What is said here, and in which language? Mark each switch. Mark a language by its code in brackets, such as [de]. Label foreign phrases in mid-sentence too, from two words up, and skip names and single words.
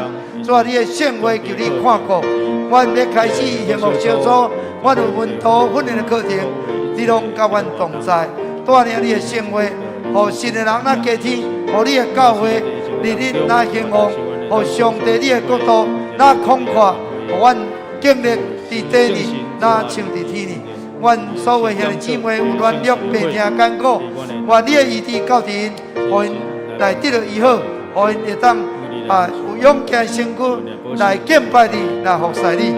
[nan] 主啊，你的圣话求你看顾，阮要开始幸福小组，阮有门徒训练的课程，你拢甲阮同在，带领你的圣话，互信的人那加添，互你的教会日日那兴旺，互上帝你的国度那广阔，互阮经历伫地里，那像伫天里。阮所有兄弟姊妹有软弱、病痛、艰苦，愿你的医治到伫因，互因来得到医好，互因会当有勇气身躯来敬拜你，来服侍你。